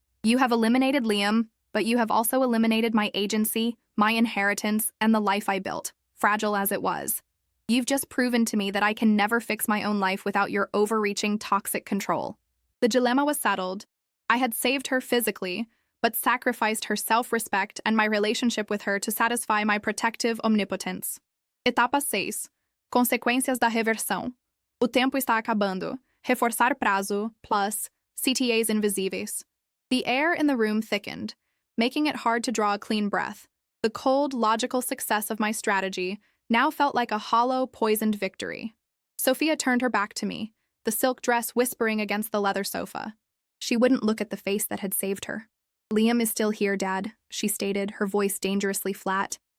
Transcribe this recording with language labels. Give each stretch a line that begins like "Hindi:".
English: You have eliminated Liam, but you have also eliminated my agency, my inheritance, and the life I built, fragile as it was. You've just proven to me that I can never fix my own life without your overreaching, toxic control. The dilemma was settled. I had saved her physically, but sacrificed her self-respect and my relationship with her to satisfy my protective omnipotence.
Portuguese: Etapa 6. Consequências da reversão. O tempo está acabando. Reforçar prazo, plus, CTAs invisíveis.
English: The air in the room thickened, making it hard to draw a clean breath. The cold, logical success of my strategy now felt like a hollow, poisoned victory. Sophia turned her back to me, the silk dress whispering against the leather sofa. She wouldn't look at the face that had saved her. Liam is still here, Dad, she stated, her voice dangerously flat.